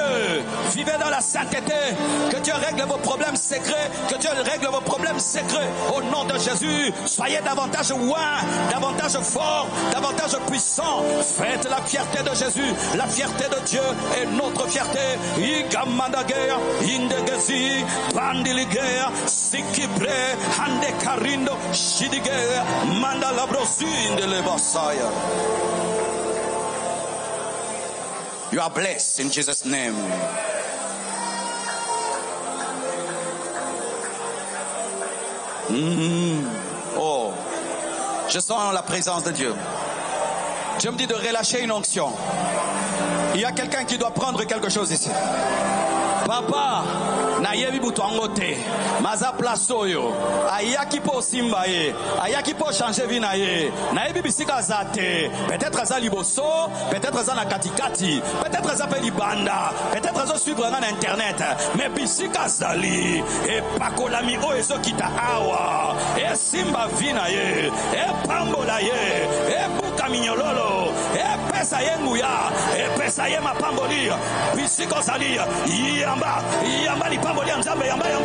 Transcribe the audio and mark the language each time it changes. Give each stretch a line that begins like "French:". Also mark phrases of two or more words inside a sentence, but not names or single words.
French: vivez dans la sainteté, que Dieu règle vos problèmes secrets, que Dieu règle vos problèmes secrets, au nom de Jésus, soyez davantage oints, davantage forts, davantage puissants, faites la fierté de Jésus, la fierté de Dieu est notre fierté, Igamandager, Indegezi, Bandiliger, Sikibre, Handekarindo, Shidiger, Mandalabrosin de Lebasaya.
English: You are blessed in Jesus' name.
French: Oh, je sens la présence de Dieu. Dieu me dit de relâcher une onction. Il y a quelqu'un qui doit prendre quelque chose ici.
Lingala: Papa, na yebi butuangote, maza plasoyo, ayaki po simba ye, ayaki po changer vie na ye, na yebi bisika zate, peut-être aza liboso, peut-être aza na katikati, peut-être aza pe libanda, peut-être aza suivre na internet, mais bisika zali, e pakolami o ezo kita awa, e simba vie na ye, e pambola ye, e buka minyololo, e pesa ye nguya, e pesa ye mapamboli, bisiko zali, Yamba li pamboli nzambe yamba.